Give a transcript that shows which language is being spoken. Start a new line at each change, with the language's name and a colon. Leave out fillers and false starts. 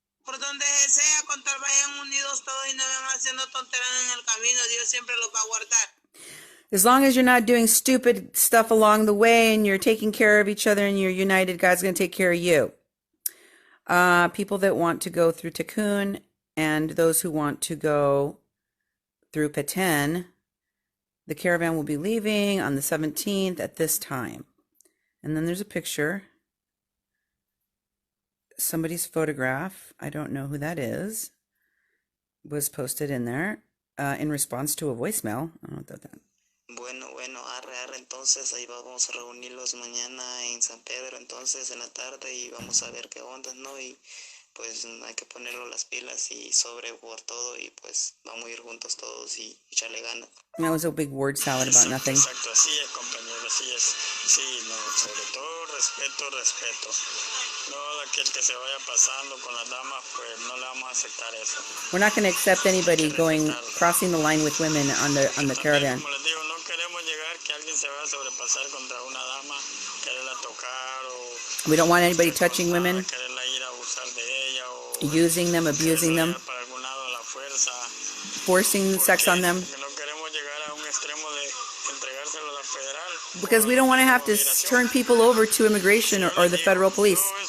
Spanish: Por donde sea, con tal vayan unidos todos y no van haciendo tonteras en el camino, Dios siempre los va a guardar.
English: As long as you're not doing stupid stuff along the way and you're taking care of each other and you're united, God's going to take care of you. People that want to go through Tikkun and those who want to go through Petén, the caravan will be leaving on the 17th at this time. And then there's a picture. Somebody's photograph, I don't know who that is, was posted in there in response to a voicemail. I don't know what that.
Spanish: Bueno, arre, entonces ahí vamos a reunirlos mañana en San Pedro, entonces en la tarde y vamos a ver qué onda, ¿no? Y pues hay que ponerlo las pilas y sobre por todo y pues vamos a ir juntos todos y echarle ganas.
English: That was a big word salad about nothing.
Spanish: Exacto, así es, compañero, así es. Sí, no, sobre todo respeto. No, aquel que se vaya pasando con las damas, pues no le vamos a aceptar eso.
English: We're not going to accept anybody crossing the line with women on the caravan.
Spanish: Como les digo, no queremos llegar que alguien se vaya a sobrepasar contra una dama, quererla tocar o
English: We don't want anybody touching women,
Spanish: quererla ir a abusar de ella o
English: using them, abusing them,
Spanish: para algún lado a la fuerza.
English: forcing sex on them.
Spanish: No queremos llegar a un extremo de entregárselo a la federal.
English: Because we don't want to have to turn people over to immigration or the federal police.